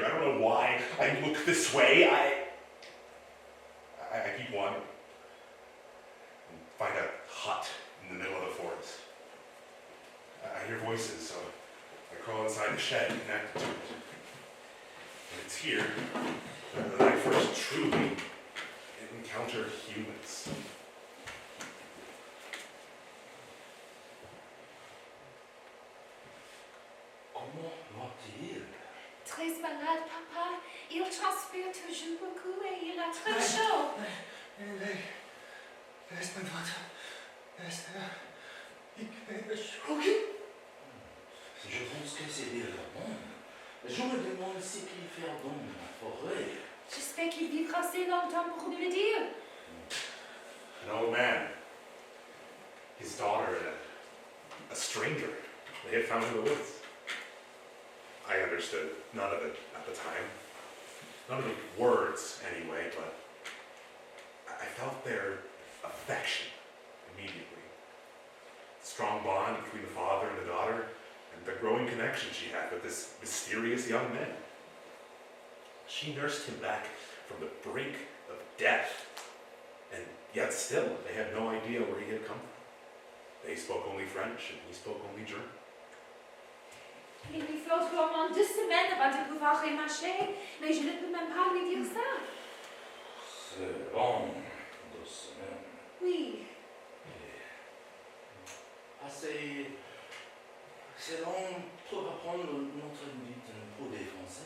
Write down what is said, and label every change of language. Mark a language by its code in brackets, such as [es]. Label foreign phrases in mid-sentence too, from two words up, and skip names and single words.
[en] I don't know why I look this way. I keep wandering and find a hut in the middle of the forest. I hear voices, so I crawl inside the shed and connect to it. And it's here that I first truly encounter humans. [fr] Comment va-t-il? Très malade, papa. Il transpire toujours beaucoup et il a très chaud. [de] Wer ist mein Vater? Wer ist er? Ich bin erschrocken. [fr] Je pense que c'est bien le monde. Je me demande ce qu'il fait dans la forêt. J'espère qu'il vivra assez longtemps pour nous le dire. [en] An old man, his daughter, and a stranger. they had found in the woods. I understood none of it at the time. None of the words, anyway, but I felt their affection immediately. Strong bond between the father and the daughter, and the growing connection she had with this mysterious young man. She nursed him back from the brink of death, and yet still they had no idea where he had come from. They spoke only French, and he spoke only German. [fr] Il lui faut au moins 2 semaines avant de pouvoir remarcher, mais je ne peux même pas lui dire ça. C'est long, 2 semaines. Oui. C'est long pour apprendre notre lutte pour les Français.